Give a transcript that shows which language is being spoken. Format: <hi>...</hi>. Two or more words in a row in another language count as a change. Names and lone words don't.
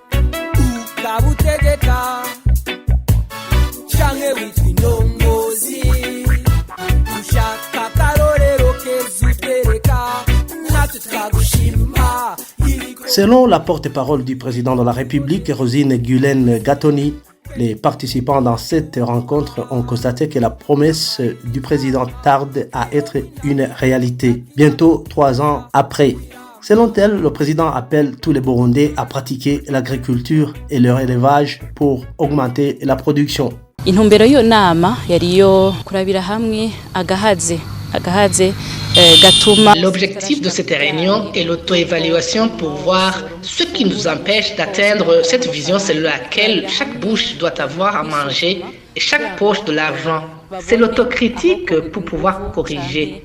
<fr>Selon la porte-parole du président de la République, Rosine Gulen-Gatoni, les participants dans cette rencontre ont constaté que la promesse du président tarde à être une réalité, bientôt 3 ans après. Selon elle, le président appelle tous les Burundais à pratiquer l'agriculture et leur élevage pour augmenter la production.</fr> <rn>Intumbero yo nama yariyo kurabira hamwe agahaze</rn> <fr>L'objectif de cette réunion est l'auto-évaluation pour voir ce qui nous empêche d'atteindre cette vision selon laquelle chaque bouche doit avoir à manger et chaque poche de l'argent. C'est l'autocritique pour pouvoir corriger.</fr>